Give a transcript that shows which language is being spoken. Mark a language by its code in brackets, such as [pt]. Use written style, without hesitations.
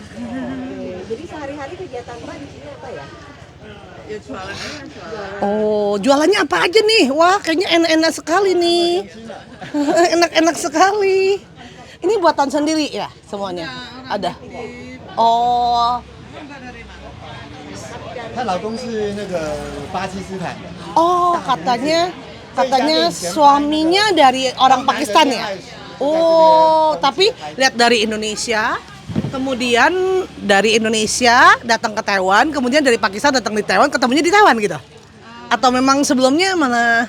[id] Oke. Jadi sehari-hari kegiatan Mbak di sini apa ya? Ya jualan aja, jualan. Oh, jualannya apa aja nih? Wah, kayaknya enak-enak sekali nih. Enak-enak sekali. Ini buatan sendiri ya semuanya? Ada. Oh. [zh] 她老公是那个巴基斯坦的， [id] Oh, katanya suaminya dari orang Pakistan ya? Oh, tapi lihat dari Indonesia, kemudian dari Indonesia datang ke Taiwan, kemudian dari Pakistan datang di Taiwan, ketemunya di Taiwan gitu? Atau memang sebelumnya mana?